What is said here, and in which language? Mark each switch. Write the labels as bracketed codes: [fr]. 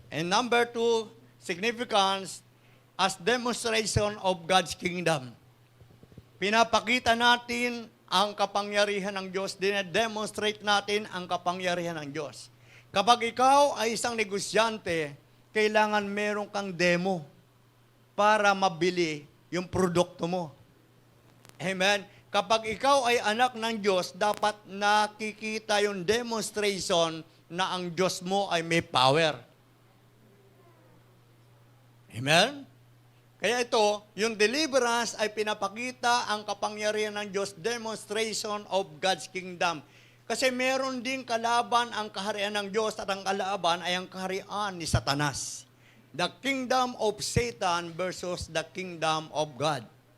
[en] And number 2, significance as demonstration of God's kingdom. [tl] Pinapakita natin ang kapangyarihan ng Diyos, dinedemonstrate natin ang kapangyarihan ng Diyos. Kapag ikaw ay isang negosyante, kailangan meron kang demo para mabili yung produkto mo. Amen? Kapag ikaw ay anak ng Diyos, dapat nakikita yung demonstration na ang Diyos mo ay may power. Amen? Kaya ito, yung deliverance ay pinapakita ang kapangyarihan ng Diyos, [en] demonstration of God's kingdom. [tl] Kasi meron din kalaban ang kaharian ng Diyos at ang kalaban ay ang kaharian ni Satanas. [en] The kingdom of Satan versus the kingdom of God.